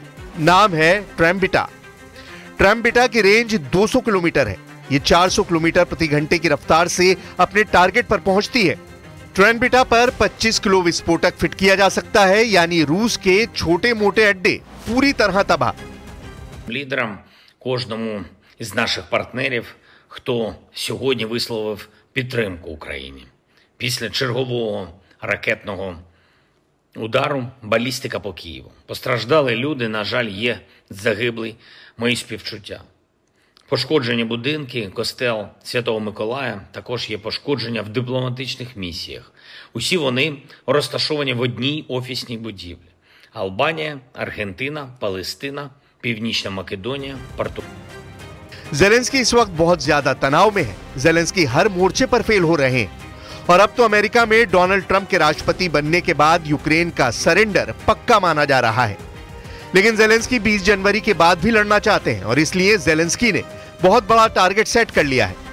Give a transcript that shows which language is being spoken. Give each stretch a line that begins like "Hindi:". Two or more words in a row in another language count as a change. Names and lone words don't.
Hindi: नाम है ट्रैम्बिटा। ट्रैम्बिटा की रेंज 200 किलोमीटर है। यह 400 किलोमीटर प्रति घंटे की रफ्तार से अपने टारगेट पर पहुंचती है। ट्रैम्बिटा पर 25 किलो विस्फोटक फिट किया जा सकता है, यानी रूस के छोटे मोटे अड्डे पूरी तरह तबाह।
Ukrainian: Лідерам, кожному із наших партнерів, хто сьогодні висловив підтримку Україні. Після чергового ракетного удару, балістика по Києву. Постраждали люди, на жаль, є загиблі, мої співчуття. Пошкоджені будинки, костел Святого Миколая, також є пошкодження в дипломатичних місіях. Усі вони розташовані в одній офісній будівлі. Албанія, Аргентина, Палестина, Північна Македонія, Португалія.
Hindi: जेलेंस्की इस वक्त बहुत ज्यादा तनाव में है। जेलेंस्की हर मोर्चे पर फेल हो रहे हैं और अब तो अमेरिका में डोनाल्ड ट्रंप के राष्ट्रपति बनने के बाद यूक्रेन का सरेंडर पक्का माना जा रहा है। लेकिन जेलेंस्की 20 जनवरी के बाद भी लड़ना चाहते हैं और इसलिए जेलेंस्की ने बहुत बड़ा टारगेट सेट कर लिया है।